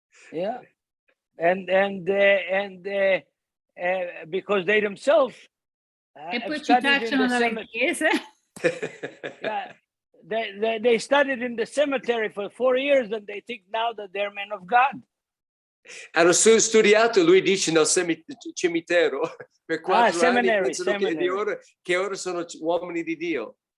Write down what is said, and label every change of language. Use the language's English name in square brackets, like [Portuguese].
[English] Yeah, and because they themselves [Italian] e poi ci cacciano dalle chiese. [English] Yeah. They studied in the cemetery for 4 years and they think now that they're men of God. [Italian] Hanno studiato, lui dice, nel cimitero per 4 anni, pensano che ora sono uomini di Dio.